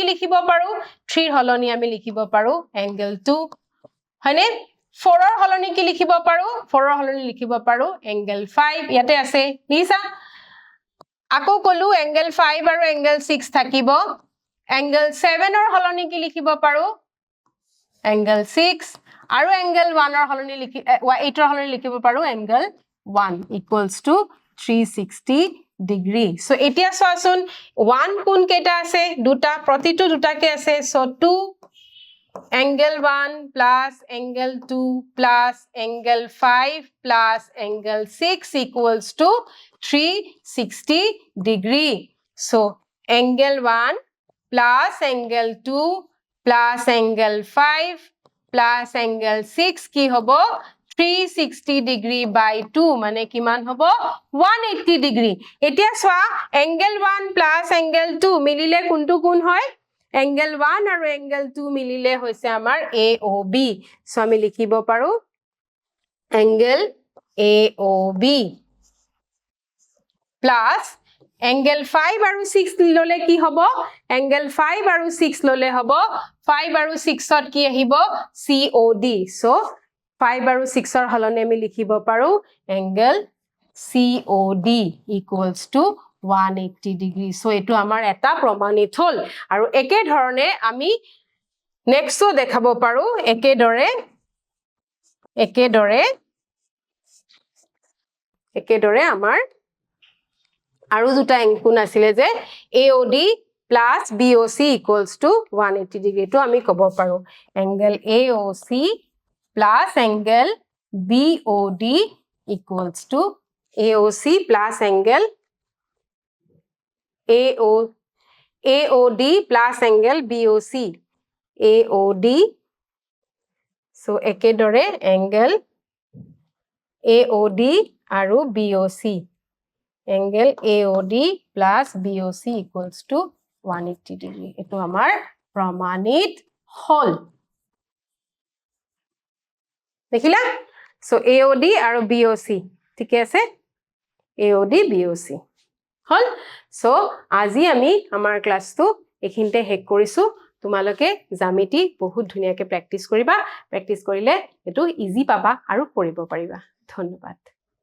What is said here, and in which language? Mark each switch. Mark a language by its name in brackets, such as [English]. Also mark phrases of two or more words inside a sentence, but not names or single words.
[Assamese] লিখিব পাৰো 3 ৰ হলনি আমি লিখিব পাৰো angle 2 হয়নে 4 ৰ হলনি কি লিখিব পাৰো 4 ৰ হলনি লিখিব পাৰো angle 5 ইয়াতে আছে নিছা আকৌ কলো angle 5 আৰু angle 6 থাকিব angle 7 ৰ হলনি কি লিখিব পাৰো angle 6 আৰু angle 1 ৰ হলনি 8 ৰ হলনি লিখিব পাৰো [English] angle 1 equals to 360 degree [Assamese] সো এতিয়া চোৱাচোন 1 কোণ কেইটা আছে দুটা প্ৰতিটো দুটাকে আছে সো 2 [English] angle 1 plus angle 2 plus angle 5 plus angle 6 equals to 360 degree so angle 1 plus angle 2 plus angle 5 plus angle 6 [Assamese] কি হব 360 ডিগ্ৰী বাই 2 মানে কিমান হ'ব 180 ডিগ্ৰী এতিয়া চোৱা [English] angle 1 plus angle 2 [Assamese] মিলিলে কোনটো কোণ হয় এংগল 1 আৰু এংগল 2 মিলিলে হৈছে আমাৰ AOB সো আমি লিখিব পাৰো এংগল AOB প্লাস এংগল 5 আৰু 6 ললে কি হ'ব এংগল 5 আৰু 6 ললে হ'ব 5 আৰু 6 ত কি আহিব COD সো 5 আৰু 6 ৰ হলনে আমি লিখিব পাৰো [English] angle COD equals to 180 degree [Assamese] সো এটো আমাৰ এটা প্ৰমাণিত হল আৰু একে ধৰণে আমি নেক্সটটো দেখাব পাৰো একেদৰে আমাৰ আৰু দুটা কোণ আছিলে যে [English] AOD plus BOC equals to 180 degree [Assamese] তো আমি ক'ব পাৰো [English] angle AOC plus angle BOD equals to AOC plus angle AOD plus angle BOC AOD so [Assamese] একেদৰে [English] angle AOD আৰু BOC angle AOD plus BOC equals to 180 degree [Assamese] এটো আমাৰ প্ৰমাণিত হল দেখিলা সো AOD আৰু BOC ঠিক আছে AOD BOC হল সো আজি আমি আমাৰ ক্লাসটো এখিনতে হেক কৰিছো তোমালোকে জ্যামিতি বহুত ধুনিয়াকে প্ৰ্যাকটিস কৰিবা প্ৰ্যাকটিস কৰিলে এটো ইজি পাবা আৰু কৰিব পাৰিবা ধন্যবাদ